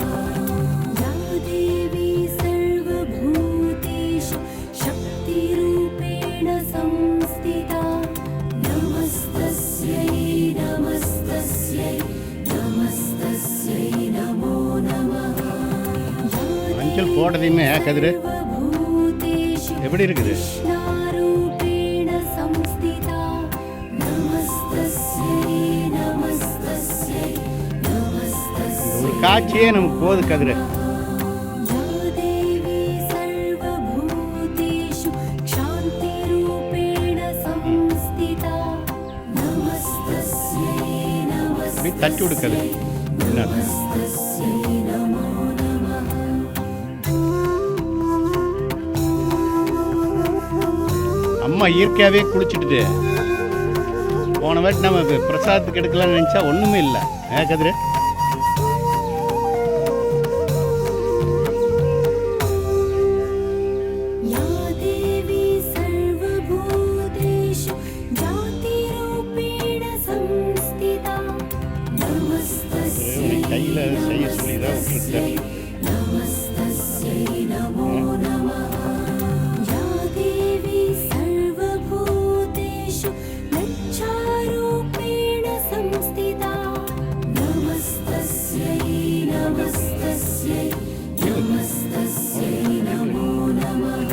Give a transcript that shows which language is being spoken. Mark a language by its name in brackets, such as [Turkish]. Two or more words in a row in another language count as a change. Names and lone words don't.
[Sanskrit] या देवी सर्वभूतेषु शक्तिरूपेण संस्थिता नमस्तस्यै नमस्तस्यै नमस्तस्यै नमो नमः। [Tamil] மஞ்சள் போட்டதையுமே கதிரு [Sanskrit] सर्वभूतेषु [Tamil] எப்படி இருக்குது? [Sanskrit] कृष्णारूपेण संस्थिता नमस्तस्यै नमस्तस्यै नमस्तस्यै [Tamil] ஒரு காட்சியே நமக்கு போது கதிரு. [Sanskrit] या देवी सर्वभूतेषु क्षान्तिरूपेण संस्थिता नमस्तस्यै [Tamil] அப்படி தட்டி விடுக்குது. என்ன? [Sanskrit] नमस्तस्यै नमो नमः। [Tamil] அம்மா இயற்கையாகவே குளிச்சுட்டுது. போன வாட்டி நம்ம பிரசாதத்துக்கு எடுக்கலாம்னு நினச்சா ஒன்றுமே இல்லை கதிரு. [Sanskrit] या देवी सर्वभूतेषु जातिरूपेण संस्थिता नमस्तस्यै [Tamil] கையில் செய்ய சொல்லி தான் விட்டுருக்கேன். [Sanskrit] नमस्तस्यै नमो नमः। या देवी सर्वभूतेषु लज्जारूपेण संस्थिता नमस्तस्यै नमस्तस्यै नमस्तस्यै नमो नमः।